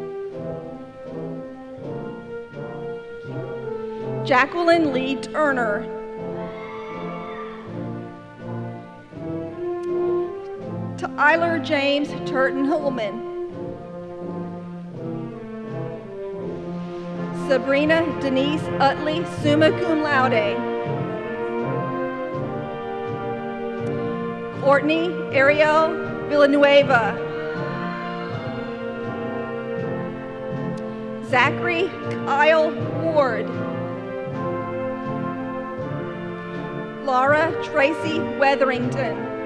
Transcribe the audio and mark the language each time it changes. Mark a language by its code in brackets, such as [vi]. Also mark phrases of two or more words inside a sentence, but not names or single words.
[en] Jacqueline Lee Turner. Tyler James Turton Hullman. Sabrina Denise Utley, [la] summa cum laude. [en] Courtney Ariel Villanueva. Zachary Kyle Ward. Laura Tracy Weatherington.